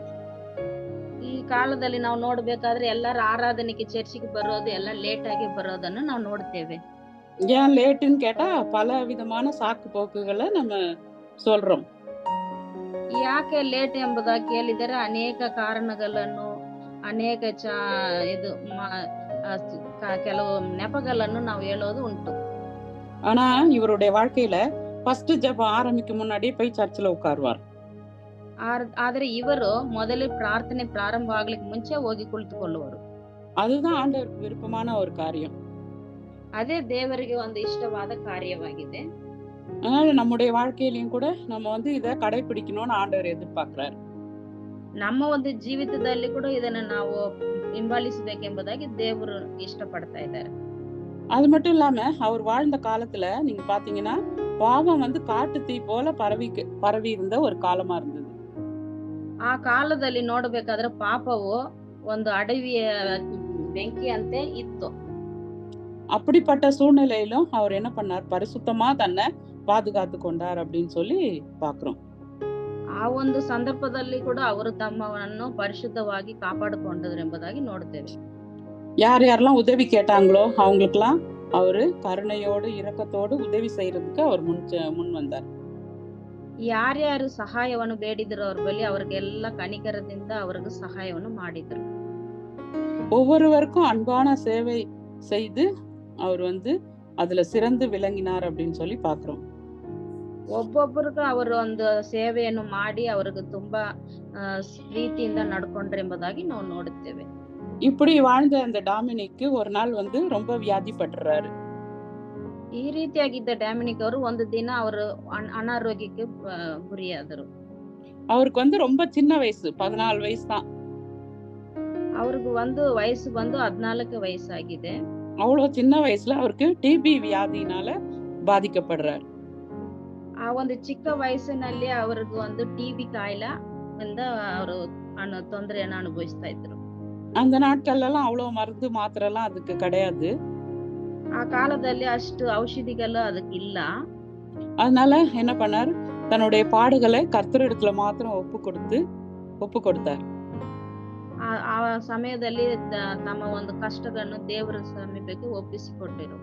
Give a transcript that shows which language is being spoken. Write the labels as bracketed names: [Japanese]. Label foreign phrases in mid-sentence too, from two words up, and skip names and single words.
[Kannada] ಈ ಕಾಲದಲ್ಲಿ ನಾವು ನೋಡ್ಬೇಕಾದ್ರೆ ಎಲ್ಲರ ಆರಾಧನೆಗೆ ಚರ್ಚಿಗೆ ಬರೋದು ಎಲ್ಲ ಲೇಟ್ ಆಗಿ ಬರೋದನ್ನು ನಾವು ನೋಡ್ತೇವೆ. [Tamil] ஏன் லேட்டுன்னு கேட்டா, பல விதமான சாக்கு போக்குகள நம்ம சொல்றோம். [Kannada] ಯಾಕೆ ಲೇಟ್ ಎಂಬುದಾಗಿ ಕೇಳಿದರೆ ಅನೇಕ ಕಾರಣಗಳನ್ನು ಅನೇಕ ಇದು ಕೆಲವು ನೆಪಗಳನ್ನು ನಾವು ಹೇಳೋದು ಉಂಟು. [Tamil] ஆனா இவருடைய வாழ்க்கையில ஃபர்ஸ்ட் ஜெபம் ஆரம்பிக்கும் முன்னாடியே போய் சர்ச்சுல உட்காருவார். [Kannada] ಆದ್ರೆ ಇವರು ಮೊದಲೇ ಪ್ರಾರ್ಥನೆ ಪ್ರಾರಂಭ ಆಗ್ಲಿಕ್ಕೆ ಮುಂಚೆ ಹೋಗಿ ಕುಳಿತುಕೊಳ್ಳುವರು. [Tamil] அதுதான் ஆண்டவருக்கு விருப்பமான ஒரு காரியம். [Kannada] ಅದೇ ದೇವರಿಗೆ ಒಂದು ಇಷ್ಟವಾದ ಕಾರ್ಯವಾಗಿದೆ. [Tamil] அதனால நம்முடைய வாழ்க்கையிலயும் கூட நம்ம இத கடைபிடிக்கணும்னு ஆண்டவர் எதிர்பார்க்கிறார். [Kannada] ನಮ್ಮ ಒಂದು ಜೀವಿತದಲ್ಲಿ ಕೂಡ ಇದನ್ನ ನಾವು ಹಿಂಬಾಲಿಸಬೇಕೆಂಬುದಾಗಿ ದೇವರು ಇಷ್ಟಪಡ್ತಾ ಇದ್ದಾರೆ. [Tamil] அது மட்டும் இல்லாம அவர் வாழ்ந்த காலத்துல நீங்க பாத்தீங்கன்னா, பாவம் காட்டு தீ போல பரவி இருந்த ஒரு காலமா இருந்தது. [Kannada] ಆ ಕಾಲದಲ್ಲಿ ನೋಡಬೇಕಾದ್ರೆ ಪಾಪವು ಒಂದು ಅಡವಿಯ ಬೆಂಕಿಯಂತೆ ಇತ್ತು. [Tamil] அப்படிப்பட்ட சூழ்நிலையிலும் அவர் என்ன பண்ணார்? பரிசுத்தமா தன்னை பாதுகாத்து கொண்டார் அப்படின்னு சொல்லி பாக்குறோம். [Kannada] ಆ ಒಂದು ಸಂದರ್ಭದಲ್ಲಿ ಕೂಡ ಅವರು ತಮ್ಮವನ್ನು ಪರಿಶುದ್ಧವಾಗಿ ಕಾಪಾಡಿಕೊಂಡರು ಎಂಬುದಾಗಿ ನೋಡ್ತೇವೆ. [Tamil] யார் யாரெல்லாம் உதவி கேட்டாங்களோ அவங்களுக்கெல்லாம் அவரு கருணையோடு இரக்கத்தோடு உதவி செய்யறதுக்கு அவர் முன் வந்தார். [Kannada] ಯಾರ್ಯಾರು ಸಹಾಯವನ್ನು ಬೇಡಿದ್ರು ಅವ್ರ ಬಳಿ ಅವ್ರಿಗೆಲ್ಲ ಕನಿಕರದಿಂದ ಅವ್ರಿಗೆ ಸಹಾಯವನ್ನು ಮಾಡಿದ್ರು. [Tamil] ஒவ்வொருவருக்கும் அன்பான சேவை செய்து அவர் அதுல சிறந்து விளங்கினார் அப்படின்னு சொல்லி பாக்குறோம். [Kannada] ಒಬ್ಬೊಬ್ಬರಿಗೂ ಅವರು ಒಂದು ಸೇವೆಯನ್ನು ಮಾಡಿ ಅವ್ರಿಗೆ ತುಂಬಾ ಪ್ರೀತಿಯಿಂದ ನಡ್ಕೊಂಡ್ರು ಎಂಬುದಾಗಿ ನಾವು ನೋಡುತ್ತೇವೆ. [Tamil] இப்படி வாழ்ந்த அந்த டாமினிக்கு ஒரு நாள் ரொம்ப வியாதிப்பட்டுறாரு. [Kannada] ಈ ರೀತಿಯಾಗಿದ್ದ ಡ್ಯಾಮಿನಿಕ್ ಅವರು ಒಂದು ದಿನ ಅವರು ಅನಾರೋಗ್ಯಕ್ಕೆ ಗುರಿಯಾದರು. [Tamil] அவருக்கு ரொம்ப சின்ன வயசு, 14 ವಯಸ್ಸು தான். [Kannada] ಅವ್ರಿಗೆ ವಯಸ್ಸು 14 ವಯಸ್ಸಾಗಿದೆ. [Tamil] அவ்வளவு சின்ன வயசுல அவருக்கு டிபி வியாதினால பாதிக்கப்படுறார். [Kannada] ಆ ಒಂದು ಚಿಕ್ಕ ವಯಸ್ಸಿನಲ್ಲಿ ಅವ್ರಿಗೆ ಟಿಬಿ ಕಾಯಿಲೆ ಇಂದ ಅವರು ತೊಂದರೆಯನ್ನು ಅನುಭವಿಸ್ತಾ ಇದ್ರು. [Tamil] அந்த நாட்கள்ல எல்லாம் அவ்வளவு மருந்து மாத்திரை எல்லாம் அதுக்கு கிடையாது. [Kannada] ಆ ಕಾಲದಲ್ಲಿ ಅಷ್ಟು ಔಷಧಿಗಳು ಅದಕ್ಕೆ ಇಲ್ಲ. [Tamil] அதனால என்ன பண்ணார்? தன்னுடைய பாடுகளை கர்த்தரிடத்துல மாத்திரம் ஒப்பு கொடுத்தார். [Kannada] ಆ ಸಮಯದಲ್ಲಿ ತಮ್ಮ ಒಂದು ಕಷ್ಟಗಳನ್ನು ದೇವರ ಸಮೀಪಕ್ಕೆ ಒಪ್ಪಿಸಿಕೊಟ್ಟರು.